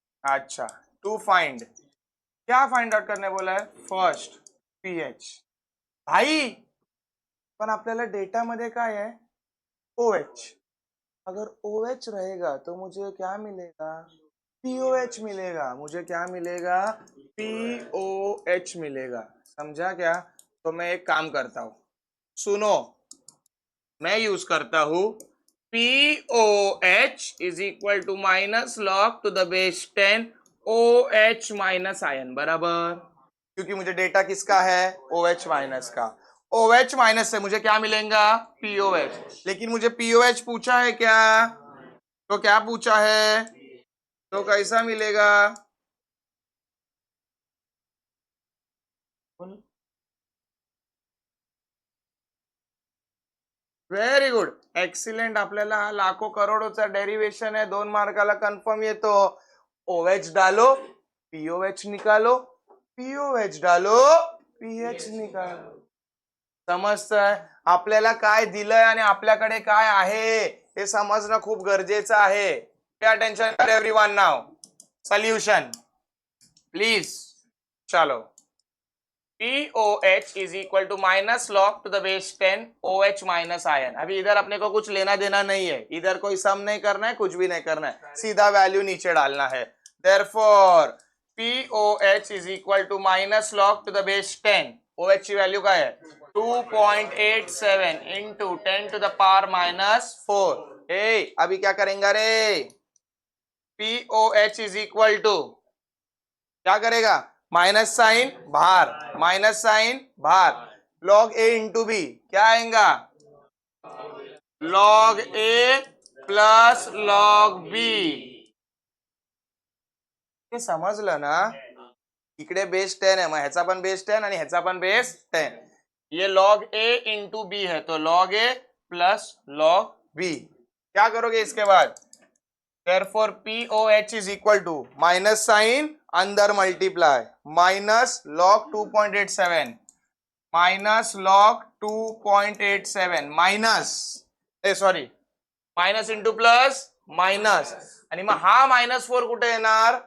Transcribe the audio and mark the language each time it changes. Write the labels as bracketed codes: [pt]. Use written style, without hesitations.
[hi] अच्छा, to find, क्या find out करने बोला है? [en] First pH। [mr] भाई पण आपल्याला डेटा मध्ये काय है? OH। [hi] अगर OH रहेगा तो मुझे क्या मिलेगा? POH मिलेगा। मुझे क्या मिलेगा? POH मिलेगा। समझा क्या? तो मैं एक काम करता हूं, सुनो, मैं यूज करता हूं [en] POH is equal to minus log to the base 10 OH minus ion, [hi] बराबर? क्योंकि मुझे डेटा किसका है? OH माइनस का। OH माइनस से मुझे क्या मिलेगा? POH। लेकिन मुझे POH पूछा है क्या? तो क्या पूछा है? तो कैसा मिलेगा? [en] Very good, excellent. [mr] आपल्याला हा लाखो करोडोचा डेरिवेशन है, 2 मार्काला कन्फर्म येतो। [hi] OH डालो, POH निकालो, POH डालो, PH निकालो। [mr] समजतंय? आपल्याला काय दिलंय आणि आपल्याकडे काय आहे हे समजणं खूप गरजेचं आहे। [en] Pay attention everyone now. Solution please, चलो। POH is equal to minus log to the base 10 OH minus ion. [hi] अभी इधर अपने को कुछ लेना देना नहीं है, इधर कोई सम नहीं करना है, कुछ भी नहीं करना है, सीधा वैल्यू नीचे डालना है। [en] therefore POH is equal to minus log to the base 10, [hi] OH की वैल्यू का है [en] 2.87 into 10 to the power -4। [hi] अभी क्या करेंगे रे? [en] POH is equal to [hi] क्या करेगा? माइनस साइन बाहर, माइनस साइन बाहर, [en] log A into B, [hi] क्या आएगा? [en] Log A plus log B. [mr] हे समजलं ना? इकडे बेस 10 है, मग ह्याचा पण बेस 10 आणि ह्याचा पण बेस 10। [hi] ये [en] log A into B [hi] है, तो [en] Log A plus log B. [hi] क्या करोगे इसके बाद? [en] Therefore POH is equal to minus sign अंदर multiply, minus log 2.87 minus log 2.87 minus, sorry, minus into plus minus, [mr] आणि मग हा -4 कुठे येणार?